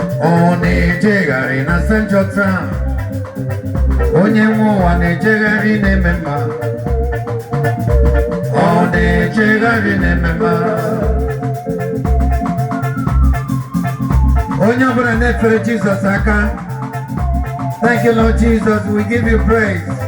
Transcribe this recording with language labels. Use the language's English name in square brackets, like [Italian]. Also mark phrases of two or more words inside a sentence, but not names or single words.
[Igbo] Ọ na-ejegharị na nsọ njọ taa. Onye nwe ụwa na-ejegharị n'ime mma. Ọ na-ejegharị n'ime mma. Onye ọbụla na-efere Jizọs aka. [English] Thank you, Lord Jesus. We give you praise.